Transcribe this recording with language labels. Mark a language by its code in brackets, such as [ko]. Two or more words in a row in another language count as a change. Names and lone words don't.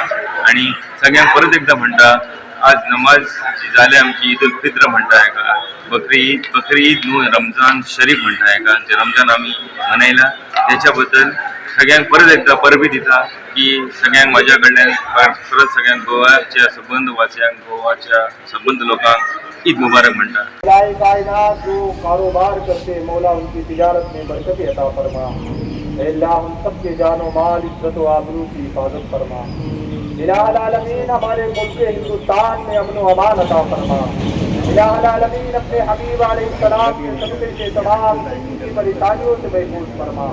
[kok] आणि सगळ्यांक परत एकदा म्हणटा, आज नमाज जी जाले आमची ईद उल फित्र म्हणटा हेका, बकरी ईद न्हू, रमजान शरीफ म्हणटा हेका, जे रमजान आमी मनयला त्याच्या बद्दल सगळ्यांक परत एकदा परबी दिता की सगळ्यांक म्हाज्या कडल्यान परत सगळ्यांक गोवाच्या सबंद वासियांक गोवाच्या सबंद लोकांक [ar] عيد مبارك [kok] म्हणता। [hi] कायनात जो कारोबार करते मौला उनकी तिजारत में बरकत अता फरमा। अल्लाह हम सब के जानो माल इज्जत व आबरू की हिफाजत फरमा। इलाहुल आलमीन हमारे मुल्क हिंदुस्तान में अमन व अमान अता फरमा। इलाहुल आलमीन अपने हबीब अलैहिस्सलाम के सदक़े से तमाम की परेशानियों से महफूज फरमा।